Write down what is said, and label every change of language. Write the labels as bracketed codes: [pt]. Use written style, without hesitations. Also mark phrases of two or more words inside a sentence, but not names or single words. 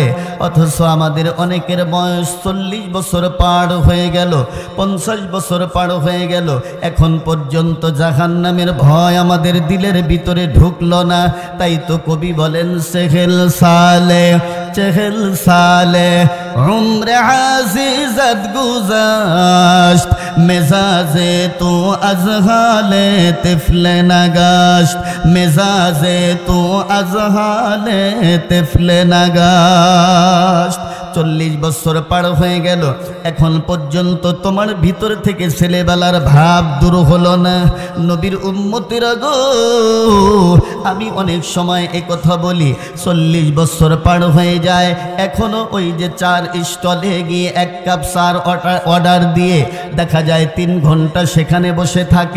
[bn] অথচ আমাদের অনেকের বয়স 40 বছর পার হয়ে গেল, 50 বছর পার হয়ে গেল, এখন পর্যন্ত জাহান্নামের ভয় আমাদের দিলের ভিতরে ঢুকলো না। তাই তো কবি বলেন, [fa] چهل سال چهل سال عمر عزیزت گذشت، مزاج تو از حال طفل نگشت، مزاج تو از حال طفل نگشت। [bn] 40 বছর পার হয়ে গেল, এখন পর্যন্ত তোমার ভিতর থেকে ছেলেবেলার ভাব দূর হলো না। নবীর উম্মতেরা গো, আমি অনেক সময় এই কথা বলি, 40 বছর পার হয়ে যায়, এখনো ওই যে চার স্টলে গিয়ে 1 কাপ চার অর্ডার দিয়ে দেখা যায় 3 ঘন্টা সেখানে বসে থাকে।